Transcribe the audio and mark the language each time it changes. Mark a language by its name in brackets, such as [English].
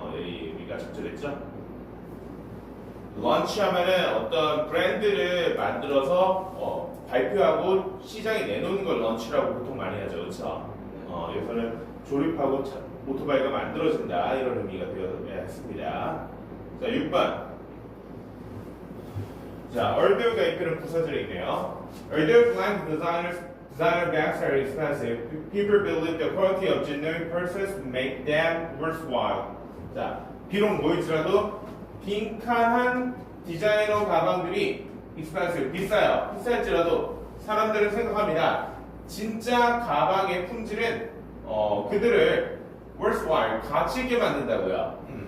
[Korean] 이 의미가 적절했죠. 런치하면은 어떤 브랜드를 만들어서 발표하고 시장에 내놓는 걸 런치라고 보통 많이 하죠. 그렇죠? 여기서는 조립하고 오토바이가 만들어진다 이런 의미가 되어야 했습니다. 자, 6번. 자, 얼데오가 이끄는 부사절이 있네요. [English] Although blank designer bags are expensive, people believe the quality of generic purses make them worthwhile. [Korean] 자, 비록 뭐일지라도 빈칸한 디자이너 가방들이 expensive, 비싸요. 비쌀지라도 사람들은 생각합니다. 진짜 가방의 품질은 그들을 worthwhile, 가치 있게 만든다고요.